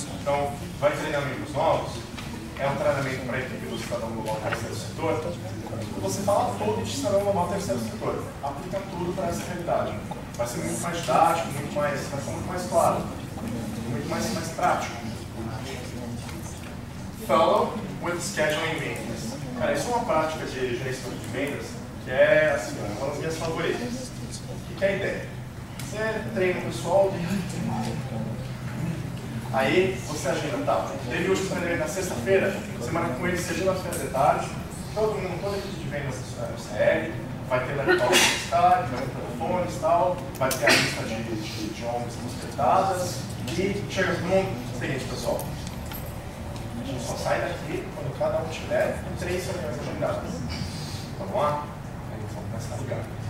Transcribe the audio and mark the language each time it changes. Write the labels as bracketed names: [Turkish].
[Portuguese] Então, vai treinar membros novos, é um treinamento para a equipe do cidadão global terceiro setor. Você fala todo de cidadão global terceiro setor, aplica tudo para essa realidade. Vai ser muito mais didático, vai ser muito mais claro, muito mais prático. [English] Follow with scheduling meetings. [Portuguese] Cara, isso é uma prática de gerenciamento de vendas que é assim, uma das minhas favoritas. O que é a ideia? Você treina o pessoal, aí você agenda, tá? Teve o último treinamento na sexta-feira, você marca com ele segunda-feira de tarde, todo mundo, toda a equipe de vendas no CL, vai ter laptop publicitário, vai ter telefones e tal, vai ter a lista de ONGs prospectadas, e chega todo mundo, seguinte pessoal, a gente só sai daqui quando cada um tiver 3 reuniões agendadas. Vamos lá? Aí eles vão começar a ligar.